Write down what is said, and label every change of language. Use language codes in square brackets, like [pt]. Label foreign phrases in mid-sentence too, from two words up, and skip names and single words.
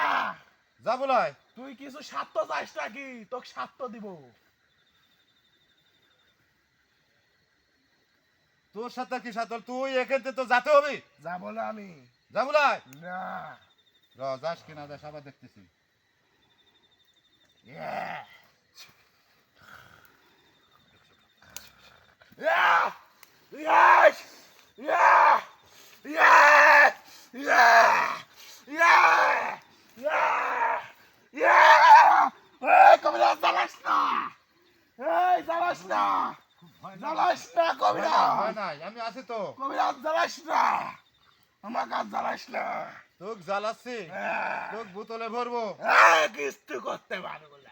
[bn] যা বলাই তুই কিছু স্বার্থ চাস নাকি? তোকে স্বার্থ দিব। তোর সাথে কি সাথে তুই এখান থেকে তো যাতে হবে যাবো না আমি, যা বলাই না। যাস কিনা যাস আবার দেখতেছি [en] Yeah. Yeah. Yes. Yeah. Yeah. Yeah. Yeah. Yeah. Yeah. [bn] Hey, কবিরাজ জ্বালাস না। এই জ্বালাস না। জ্বালাস না কবিরাজ। হয় নাই আমি আছি তো কবিরাজ জ্বালাস না। আমার কাজ জ্বালাস না। তোক জ্বালাচ্ছি তোক বোতলে ভরবো কিস্তু করতে পারবো না।